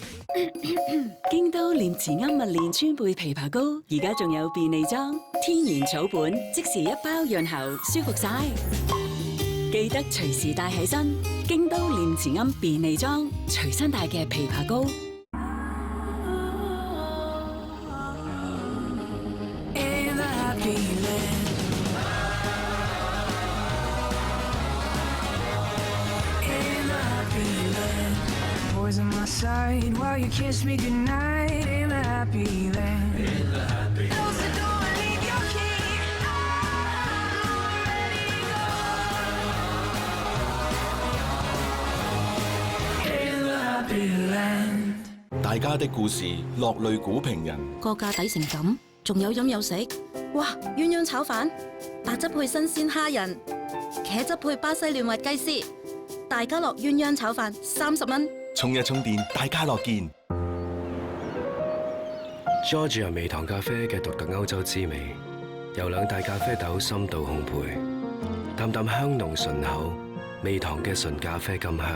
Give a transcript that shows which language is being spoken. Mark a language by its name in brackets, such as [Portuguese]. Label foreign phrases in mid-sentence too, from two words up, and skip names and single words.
[Cantonese] 京都念慈庵蜜煉川貝枇杷膏，而家仲有便利裝，天然草本，即時一包潤喉，舒服晒。記得隨時帶起身，京都念慈庵便利裝隨身帶嘅枇杷膏。 [English] While you kiss me goodnight in the happy land. Close the door and leave your key. I'm ready to go. In the happy land. [Cantonese] 大家的故事，落淚股評人。個價抵成咁，仲有飲有食，哇！鴛鴦炒飯，白汁配新鮮蝦仁，茄汁配巴西嫩滑雞絲，大家樂鴛鴦炒飯30蚊。充一充電，大家樂見。 Georgia 微糖咖啡嘅獨特歐洲滋味，由兩大咖啡豆深度烘焙，淡淡香濃順口，微糖嘅純咖啡甘香。